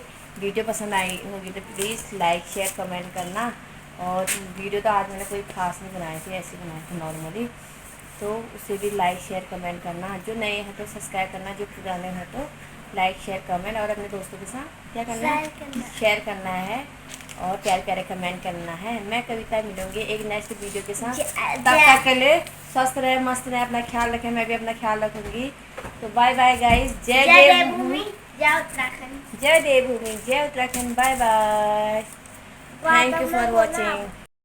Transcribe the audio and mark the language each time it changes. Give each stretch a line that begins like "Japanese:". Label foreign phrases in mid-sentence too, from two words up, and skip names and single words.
Hindi: वीडियो पसंद आई होगी तो प्लीज़
English: like share comment
Hindi: करना, और वीडियो तो आज मैंने कोई ख़ास नहीं बनाई थी, ऐसे बनाई थी नॉर्मली, तो उसे भी
English: like share comment
Hindi: करना, जो नए हैं तो सब्सक्राइब करना, जो पुराने हैं तो
English: like share comment,
Hindi: और अपने दोस्तों के साथ क्या करना है, शेयर करना है, और प्यारे प्यारे कमेंट करना है. मैं कविता मिलूँगी एक नेक्स्ट वीडियो के साथ, तब तक के लिए स्वस्थ रहें, मस्त रहें, अपना ख़याल रखें, मैं भी अपना ख़याल रखूँगी, तो
English: bye bye guys,
Hindi: जय देवभूमि, जय उत्तराखंड, जय देवभूमि, जय उत्तराखंड,
English: Bye bye, thank you for watching.